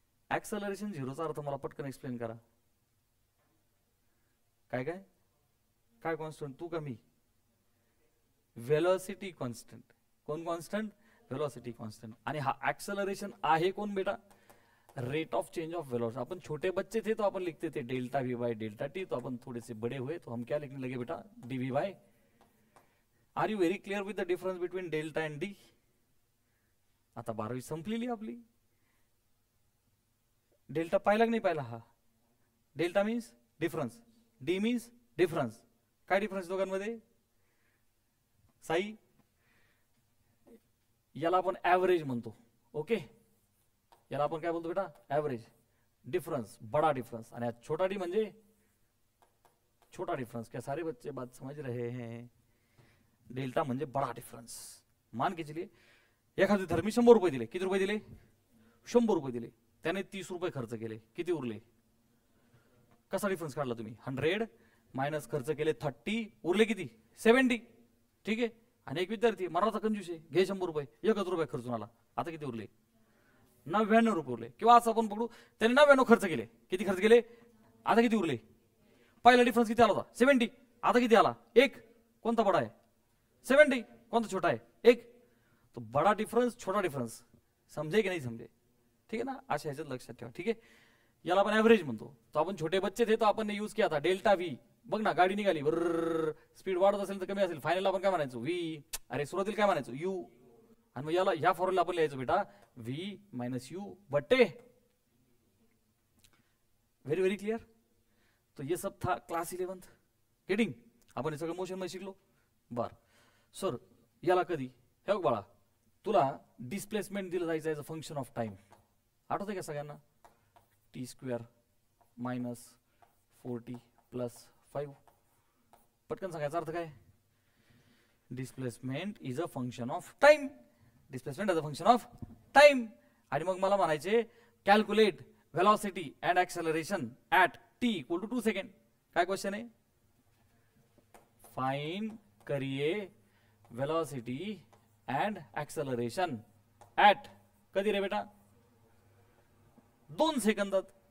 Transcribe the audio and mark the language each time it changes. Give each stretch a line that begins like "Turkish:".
Marathi: Acceleration झिरोचा अर्थ मला पटकन एक्सप्लेन करा. काय काय काय कॉन्स्टंट? तू का मी? Velocity constant. कोण कॉन्स्टंट? Velocity constant. आणि हा ऍक्सलरेशन आहे कोण बेटा?
English: Rate of change of velocity.
Hindi: अपन छोटे बच्चे थे तो अपन लिखते थे delta we by delta T, तो अपन थोड़े से बड़े हुए तो हम क्या लिखने लगे बेटा?
English: D V by. Are you very clear with the difference between delta and D?
Marathi: आता 12वी संपलेली आपली. डेल्टा पाहिला की नाही पाहिला? हा delta means difference, D means difference. काय डिफरन्स दोघांमध्ये? साई, याला आपण ऍव्हरेज म्हणतो. ओके, याला आपण काय बोलतो बेटा? ऍव्हरेज. डिफरन्स, बड़ा डिफरन्स. आणि छोटा डी म्हणजे छोटा डिफरन्स.
Hindi: क्या सारे बच्चे बात समझ रहे हैं?
Marathi: डेल्टा म्हणजे बड़ा डिफरन्स.
Hindi: मान के चलिए
Marathi: एखादी धर्मी 100 रुपये दिले. किती रुपये दिले? 100 रुपये दिले. त्याने 30 रुपये खर्च केले. किती उरले? कसा डिफरन्स काढला तुम्ही? 100 मायनस खर्च केले 30, उरले किती? 70. ठीक आहे. आणि एक विद्यार्थी मराठा कंजूस आहे, घे 100 रुपये, 1 रुपये खर्चून आला. आता किती उरले? 99 रुपये उरले. किंवा असं आपण पकडू, त्याने 99 खर्च केले. किती खर्च केले? आता किती उरले? पहिला डिफरन्स किती आला होता? 70. आता किती आला? 1. कोणता बडा आहे? 70. कोणता छोटा आहे? 1. तो बड़ा डिफरन्स, छोटा डिफरन्स. समजे की नाही समजे? ठीक है ना? अशा ह्याच्यात लक्षात ठेवा. ठीक आहे. याला आपण ऍव्हरेज म्हणतो.
Hindi: तो आपण छोटे बच्चे थे तो आपण यूज किया था
Marathi: डेल्टा व्ही. बघ ना, गाडी निघाली, बरर स्पीड वाढत असेल तर कमी असेल, फायनल आपण काय म्हणायचो? व्ही. अरे सुरुवातीला काय म्हणायचो? यू. आणि मग याला ह्या फॉर्म्युला आपण लिहायचो बेटा व्ही मायनस यू बटे.
English: Very very clear.
Hindi: तो ये सब था क्लास 11th.
Marathi: गेटिंग? आपण हे सगळं मोशन मध्ये शिकलो. बर सर, याला कधी हे बघ बाळा, तुला डिस्प्लेसमेंट दिलं जायचं
English: As a function of time.
Marathi: आठवतंय का सगळ्यांना? T square minus 4t plus 5. पटकन सांगायचा अर्थ काय?
English: Displacement is a function of time. Displacement is a function of time.
Marathi: आणि मग मला म्हणायचे
English: Calculate velocity and acceleration at t equal to 2 second.
Marathi: काय क्वेश्चन आहे?
English: find करिए velocity and acceleration at
Marathi: कधी रे बेटा? 2 सेकंदात.